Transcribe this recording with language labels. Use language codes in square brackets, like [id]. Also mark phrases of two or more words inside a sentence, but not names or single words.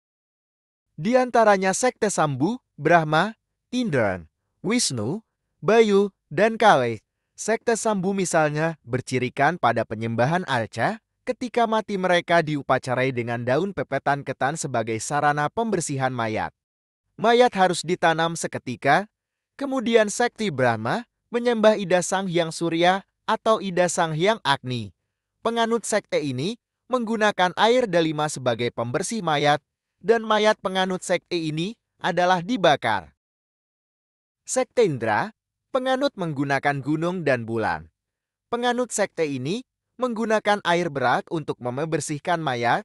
[id] Di antaranya sekte Sambu, Brahma, Indra, Wisnu, Bayu, dan Kale. Sekte Sambu misalnya bercirikan pada penyembahan arca ketika mati mereka diupacarai dengan daun pepetan ketan sebagai sarana pembersihan mayat. Mayat harus ditanam seketika, kemudian sekte Brahma menyembah Ida Sang Hyang Surya atau Ida Sang Hyang Agni. Penganut sekte ini menggunakan air delima sebagai pembersih mayat, dan mayat penganut sekte ini adalah dibakar. Sekte Indra, penganut menggunakan gunung dan bulan. Penganut sekte ini menggunakan air berak untuk membersihkan mayat.